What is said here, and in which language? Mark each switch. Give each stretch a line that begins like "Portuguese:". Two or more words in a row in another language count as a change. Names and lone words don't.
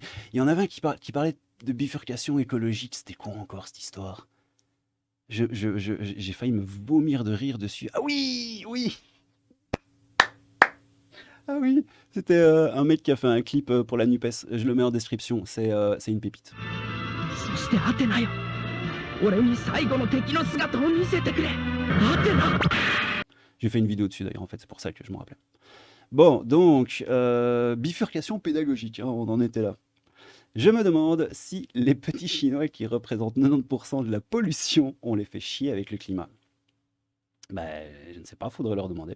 French: Il y en avait un qui parlait de bifurcation écologique. C'était quoi encore cette histoire? J'ai failli me vomir de rire dessus. Ah oui, oui. Ah oui, c'était un mec qui a fait un clip pour la NUPES. Je le mets en description. C'est une pépite.
Japanese: そしてアテナよ。俺に最後の敵の姿を見せてくれ。アテナ。
French: J'ai fait une vidéo dessus d'ailleurs, en fait, c'est pour ça que je m'en rappelais. Bon, donc, bifurcation pédagogique, hein, on en était là. Je me demande si les petits Chinois qui représentent 90% de la pollution, on les fait chier avec le climat. Bah, je ne sais pas, faudrait leur demander.